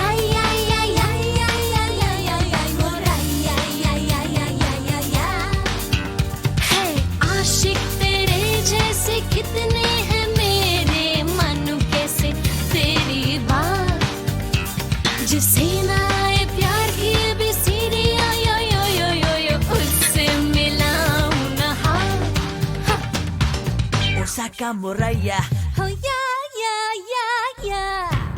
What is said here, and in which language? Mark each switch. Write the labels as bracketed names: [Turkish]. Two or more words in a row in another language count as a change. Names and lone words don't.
[Hindi] आशिक तेरे जैसे कितने हैं मेरे मन कैसे तेरी बात जिसे ना आए प्यार की भी सीरी यो यो यो यो यो उससे मिलाऊं ना हाथ Camorraya. [English] Oh yeah, yeah, yeah, yeah.